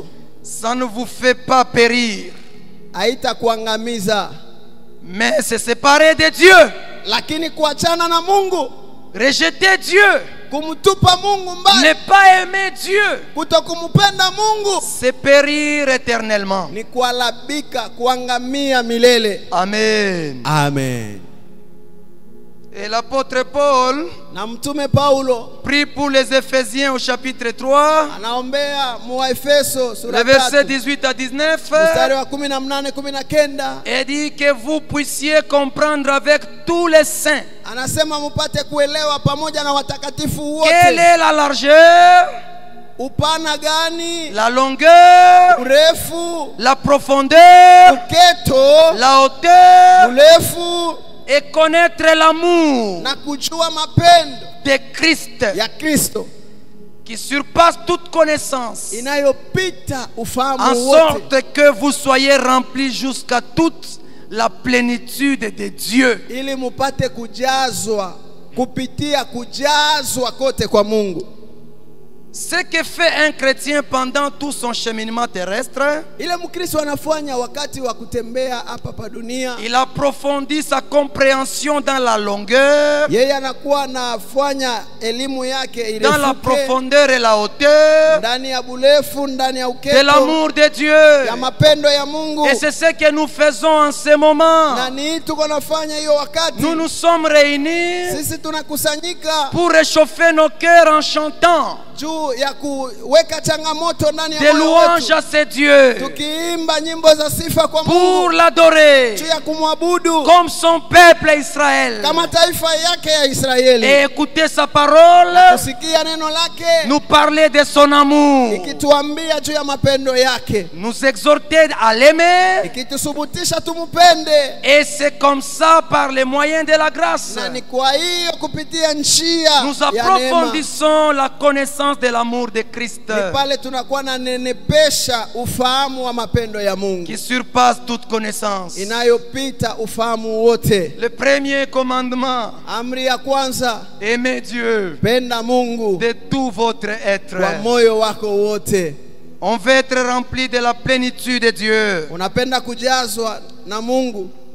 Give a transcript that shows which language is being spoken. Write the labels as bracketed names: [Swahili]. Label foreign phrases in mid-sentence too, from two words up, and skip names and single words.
[French] Ça ne vous fait pas périr. [Swahili] haitakuangamiza, [French] Mais se séparer de Dieu, [Swahili] lakini kuachana na Mungu, [French] rejeter Dieu, [Swahili] kumtupa Mungu mbali, [French] ne pas aimer Dieu, [Swahili] kutokumpenda Mungu [French] c'est périr éternellement. [Swahili] ni kualabika, kuangamia milele. [French] Amen. [Swahili] Amen. [French] Et l'apôtre Paul [Swahili] na mtume Paulo [French] prie pour les Éphésiens au chapitre 3, [Swahili] anaombea Muwaefeso sura [French] le verset [Swahili] 3 [French] 18 à 19, [Swahili] mstari wa 18 19 [French] et dit que vous puissiez comprendre avec tous les saints [Swahili] anasema mupate kuelewa pamoja na watakatifu [French] quelle [Swahili] wote [French] est la largeur, [Swahili] upana gani, [French] la longueur, [Swahili] urefu, [French] la profondeur, [Swahili] uketo, [French] la hauteur, [Swahili] urefu [French] et connaître l'amour [Swahili] na kujua mapendo [French] de Christ [Swahili] ya Kristo [French] qui surpasse toute connaissance, [Swahili] inayopita [French] en [Swahili] ufahamu wote, [French] sorte que vous soyez remplis jusqu'à toute la plénitude de Dieu. [Swahili] ili mupate kujazwa kupitia kujazwa kote kwa Mungu. [French] Ce que fait un chrétien pendant tout son cheminement terrestre, [Swahili] Ile Mkristo anafanya wakati wa kutembea hapa pa dunia, [French] il approfondit sa compréhension dans la longueur, [Swahili] yeye anakuwa anafanya elimu yake [French] dans la [Swahili] irefuke [French] profondeur et la hauteur [Swahili] ndani ya burefu, ndani ya [French] de [Swahili] uketo, [French] l'amour de Dieu. [Swahili] ya mapendo ya Mungu. [French] Et c'est ce que nous faisons en ce moment. [Swahili] Na ni tuko nafanya hiyo wakati [French] Nous nous sommes réunis [Swahili] sisi tunakusanyika [French] pour réchauffer nos cœurs en chantant [Swahili] juu ya kuweka changamoto ndani ya [French] des [Swahili] moyo [French] louanges [Swahili] wetu, [French] à ce Dieu, [Swahili] tukiimba nyimbo za sifa kwa [French] pour [Swahili] Mungu, [French] l'adorer [Swahili] juu ya kumwabudu [French] comme son peuple Israël, [Swahili] kama taifa yake ya Israeli, [French] et écouter sa parole [Swahili] kusikia neno lake [French] nous parler de son amour, [Swahili] ikituambia juu ya mapendo yake, [French] nous exhorter à l'aimer. [Swahili] ikitusubutisha tumupende. [French] Et c'est comme ça, par les moyens de la grâce, [Swahili] Na ni kwa hiyo kupitia njia [French] nous [Swahili] ya neema [French] approfondissons la connaissance de l'amour de Christ [Swahili] ni pale tunakuwa na nenepesha ufahamu wa mapendo ya Mungu [French] qui surpasse toute connaissance. [Swahili] inayopita ufahamu wote. [French] Le premier commandement, [Swahili] Amri ya kwanza, [French] aimez Dieu [Swahili] penda Mungu [French] de tout votre être. [Swahili] kwa moyo wako wote. [French] On veut être rempli de la plénitude de Dieu. [Swahili] Unapenda kujazwa na Mungu.